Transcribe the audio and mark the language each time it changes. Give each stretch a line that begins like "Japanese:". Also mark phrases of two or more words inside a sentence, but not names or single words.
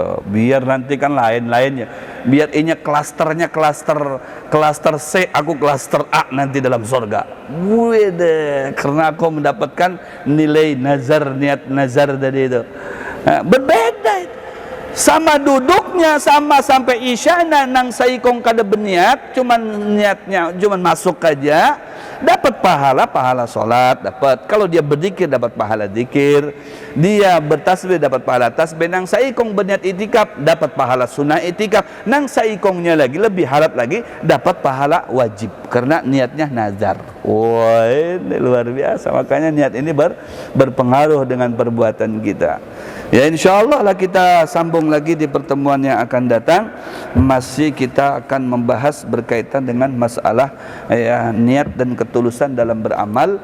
Indonesian: Biar nanti kan lain-lainnya. Biar ini klasternya klaster C, aku klaster A nanti dalam surga. Wede, karena aku mendapatkan nilai nazar, niat nazar dari itu. Nah, berbeda itu. Sama duduknya, sama sampai Isya nang saikong kada berniat, cuman niatnya cuman masuk aja, dapat pahala sholat dapat. Kalau dia berzikir dapat pahala zikir, dia bertasbih dapat pahala tasbih. Nang saikong berniat itikaf dapat pahala sunnah itikaf. Nang saikongnya lagi lebih harap lagi dapat pahala wajib karena niatnya nazar. Wah, ini luar biasa. Makanya niat ini berpengaruh dengan perbuatan kita. Ya, insyaallah lah kita sambung lagi di pertemuan yang akan datang. Masih kita akan membahas berkaitan dengan masalah ya, niat dan ketulusan dalam beramal.